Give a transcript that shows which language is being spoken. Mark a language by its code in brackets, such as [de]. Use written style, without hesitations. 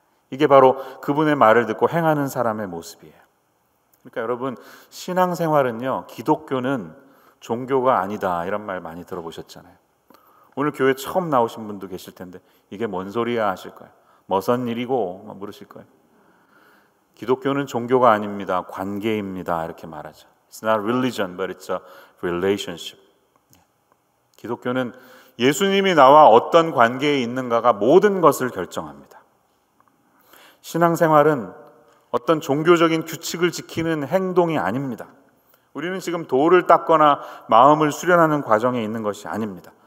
[ko] 이게 바로 그분의 말을 듣고 행하는 사람의 모습이에요. 그러니까 여러분, 신앙생활은요, 기독교는 종교가 아니다, 이런 말 많이 들어보셨잖아요. 오늘 교회 처음 나오신 분도 계실 텐데 이게 뭔 소리야 하실 거예요. 뭐선 일이고 물으실 거예요. 기독교는 종교가 아닙니다. 관계입니다. 이렇게 말하죠. [en] It's not religion, but it's a relationship. [ko] 기독교는 예수님이 나와 어떤 관계에 있는가가 모든 것을 결정합니다. 신앙생활은 어떤 종교적인 규칙을 지키는 행동이 아닙니다. 우리는 지금 도를 닦거나 마음을 수련하는 과정에 있는 것이 아닙니다.